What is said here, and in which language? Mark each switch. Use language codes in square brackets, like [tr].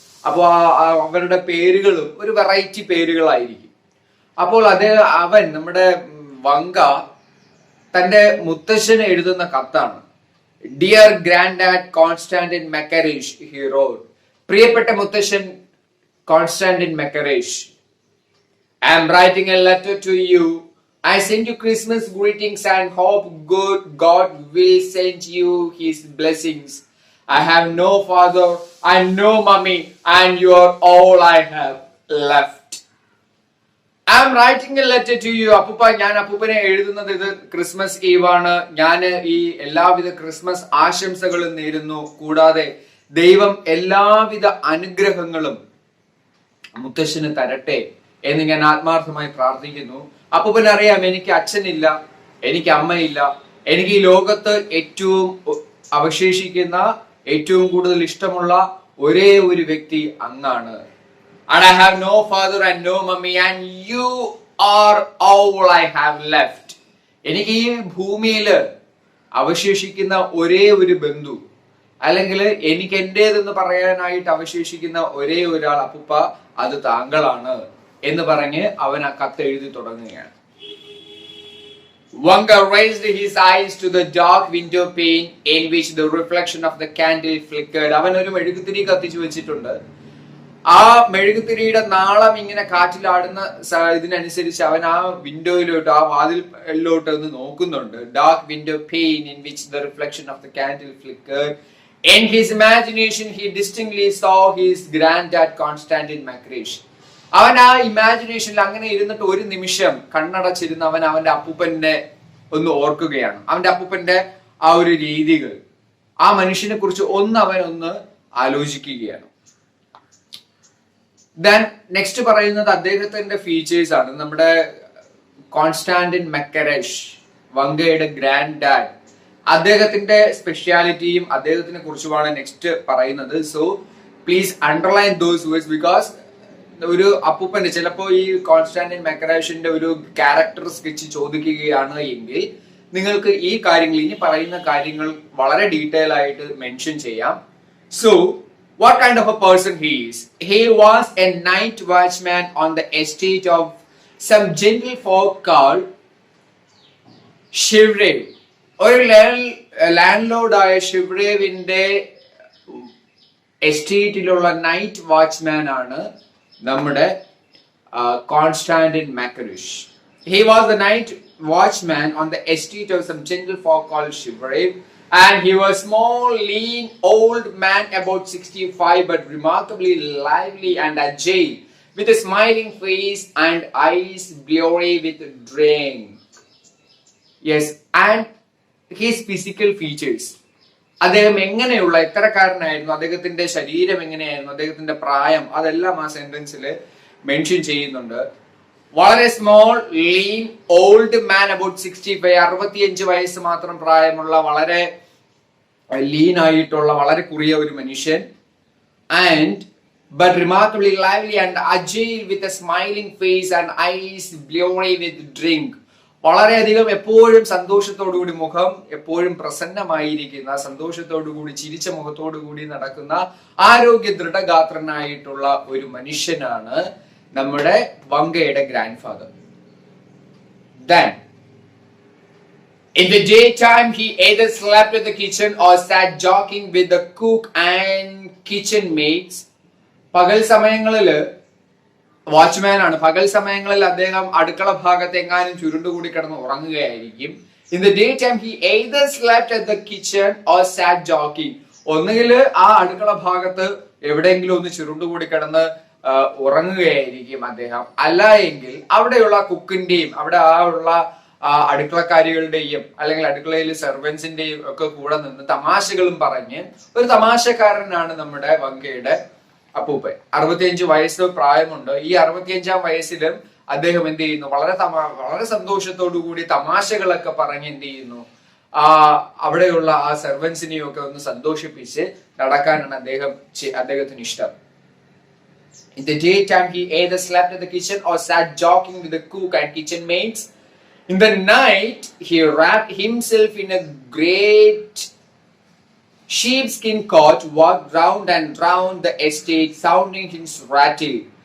[ml] അപ്പോൾ അവരുടെ പേരുകളും ഒരു വെറൈറ്റി പേരുകളായിരിക്കും. അപ്പോൾ അവൻ നമ്മുടെ വങ്ക തന്റെ മുത്തശ്ശന് എഴുതുന്ന കത്താണ്. [en] Dear grand dad Konstantin Makarich, he wrote. [ml] പ്രിയപ്പെട്ട മുത്തശ്ശൻ [en] Konstantin Makarich, I am writing a letter to you. I send you Christmas greetings and hope God will send you his blessings. I have no father and no mummy and you are all I have left. I am writing a letter to you. [ml] ഞാൻ അപ്പൂപ്പനെ എഴുതുന്നത് ഇത് Christmas eve ആണ്. ഞാൻ ഈ എല്ലാവിധ Christmas ആശംസകളും നേരുന്നു. കൂടാതെ ദൈവം എല്ലാവിധ അനുഗ്രഹങ്ങളും മുത്തശ്ശന് തരട്ടെ എന്ന് ഞാൻ ആത്മാർത്ഥമായി പ്രാർത്ഥിക്കുന്നു. അപ്പൂപ്പൻ അറിയാം, എനിക്ക് അച്ഛനില്ല, എനിക്ക് അമ്മയില്ല, എനിക്ക് ഈ ലോകത്ത് ഏറ്റവും അവശേഷിക്കുന്ന ഏറ്റവും കൂടുതൽ ഇഷ്ടമുള്ള ഒരേ ഒരു വ്യക്തി അങ്ങാണ്. [en] And I have no father and no mummy and you are all I have left. [ml] എനിക്ക് ഈ ഭൂമിയിൽ അവശേഷിക്കുന്ന ഒരേ ഒരു ബന്ധു, അല്ലെങ്കിൽ എനിക്ക് എന്റേതെന്ന് പറയാനായിട്ട് അവശേഷിക്കുന്ന ഒരേ ഒരാൾ അപ്പൂപ്പ, അത് താങ്കളാണ് എന്ന് പറഞ്ഞ് അവൻ ആ കത്ത് എഴുതി തുടങ്ങുകയാണ്. [en] Vanka raised his eyes to the dark window pane in which the reflection of the candle flickered. [ml] അവൻ ഒരു മെഴുകുതിരി കത്തിച്ചു വെച്ചിട്ടുണ്ട്. ആ മെഴുകുതിരിയുടെ നാളം ഇങ്ങനെ കാറ്റിലാടുന്ന ഇതിനനുസരിച്ച് അവൻ ആ വിൻഡോയിലോട്ട്, ആ വാതിലിലോട്ട് ഒന്ന് നോക്കുന്നുണ്ട്. [en] Dark window pane in which the reflection of the candle flickered. In his imagination he distinctly saw his granddad Konstantin Makarish. [ml] അവൻ ആ ഇമാജിനേഷനിൽ അങ്ങനെ ഇരുന്നിട്ട് ഒരു നിമിഷം കണ്ണടച്ചിരുന്ന് അവന്റെ അപ്പൂപ്പനെ ഒന്ന് ഓർക്കുകയാണ്. അവന്റെ അപ്പൂപ്പന്റെ ആ ഒരു രീതികൾ, ആ മനുഷ്യനെ കുറിച്ച് അവൻ ആലോചിക്കുകയാണ്. ദെൻ നെക്സ്റ്റ് പറയുന്നത് അദ്ദേഹത്തിന്റെ ഫീച്ചേഴ്സ് ആണ്. നമ്മുടെ കോൺസ്റ്റാന്റിൻ മക്കറിഷ്, വങ്കയുടെ ഗ്രാൻഡ് ഡാഡ്, അദ്ദേഹത്തിന്റെ സ്പെഷ്യാലിറ്റിയും അദ്ദേഹത്തിനെ കുറിച്ചുമാണ് നെക്സ്റ്റ് പറയുന്നത്. [en] so please underline those words because [ml] ഒരു അപ്പൂപ്പന്റെ ചിലപ്പോ ഈ കോൺസ്റ്റാന്റിൻ മക്കറിഷിന്റെ ഒരു ക്യാരക്ടർ സ്കെച്ച് ചോദിക്കുകയാണ് എങ്കിൽ നിങ്ങൾക്ക് ഈ കാര്യങ്ങൾ, ഇനി പറയുന്ന കാര്യങ്ങൾ വളരെ ഡീറ്റെയിൽ ആയിട്ട് മെൻഷൻ ചെയ്യാം. [en] So what kind of a person he is? He was a night watchman on the estate of some gentlefolk called Shivrev. [ml] ഒരു ലാൻഡ് ആയ ഷിവ്രേവിന്റെ എസ്റ്റേറ്റിലുള്ള നൈറ്റ് വാച്ച്മാൻ ആണ് നമ്മുടെ Konstantin മക്കറിഷ്. [en] He was the night watchman on the estate of some gentlefolk called Shivrev, and he was small, lean, old man about 65, but remarkably lively and agile, with a smiling face and eyes blurry with drink. Yes, and his physical features. [ml] അദ്ദേഹം എങ്ങനെയുള്ള എത്രക്കാരനായിരുന്നു, അദ്ദേഹത്തിന്റെ ശരീരം എങ്ങനെയായിരുന്നു, അദ്ദേഹത്തിന്റെ പ്രായം, അതെല്ലാം ആ സെന്റൻസിൽ mention ചെയ്യുന്നുണ്ട്. വളരെ [en] small, lean, old man about 65, [ml] 65 വയസ്സ് മാത്രം പ്രായമുള്ള വളരെ ലീൻ ആയിട്ടുള്ള വളരെ കുറിയ ഒരു മനുഷ്യൻ. [en] And but remarkably lively and agile with a smiling face and eyes blurry with drink. [ml] വളരെയധികം എപ്പോഴും സന്തോഷത്തോടുകൂടി, മുഖം എപ്പോഴും പ്രസന്നമായിരിക്കുന്ന, സന്തോഷത്തോടുകൂടി ചിരിച്ച മുഖത്തോടുകൂടി നടക്കുന്ന ആരോഗ്യ ദൃഢഗാത്രനായിട്ടുള്ള ഒരു മനുഷ്യനാണ് നമ്മുടെ വങ്കയുടെ grand father. [en] Then in the daytime he either slept in the kitchen or sat joking with the cook and kitchen maids. [ml] പകൽ സമയങ്ങളിൽ വാച്ച്മാൻ ആണ്. പകൽ സമയങ്ങളിൽ അദ്ദേഹം അടുക്കള ഭാഗത്ത് എങ്ങാനും ചുരുണ്ടുകൂടി കിടന്ന് ഉറങ്ങുകയായിരിക്കും. [en] In the daytime he either slept at the kitchen or sat joking. [ml] ഒന്നുകിൽ ആ അടുക്കള ഭാഗത്ത് എവിടെയെങ്കിലും ഒന്ന് ചുരുണ്ടുകൂടി കിടന്ന് ഉറങ്ങുകയായിരിക്കും അദ്ദേഹം. അല്ല എങ്കിൽ അവിടെയുള്ള കുക്കിന്റെയും അവിടെ ഉള്ള അടുക്കളക്കാരികളുടെയും അല്ലെങ്കിൽ അടുക്കളയിൽ സെർവൻസിന്റെയും ഒക്കെ കൂടെ നിന്ന് തമാശകളും പറഞ്ഞ് ഒരു തമാശക്കാരനാണ് നമ്മുടെ വങ്കയുടെ അപ്പൂപ്പൻ. 65 വയസ്സ് പ്രായമുണ്ട്. ഈ 65-ാം വയസ്സിലും അദ്ദേഹം എന്ത് ചെയ്യുന്നു, വളരെ സന്തോഷത്തോടു കൂടി തമാശകളൊക്കെ പറഞ്ഞ് എന്ത് ചെയ്യുന്നു, അവിടെയുള്ള ആ സെർവൻസിനെയും ഒക്കെ ഒന്ന് സന്തോഷിപ്പിച്ച് നടക്കാനാണ് അദ്ദേഹത്തിന് ഇഷ്ടം. [en] In the daytime, he either slept in the kitchen or sat joking with the cook and kitchen maids. In the night, he wrapped himself in a great sheepskin coat, walked round and round the estate, sounding his rattle.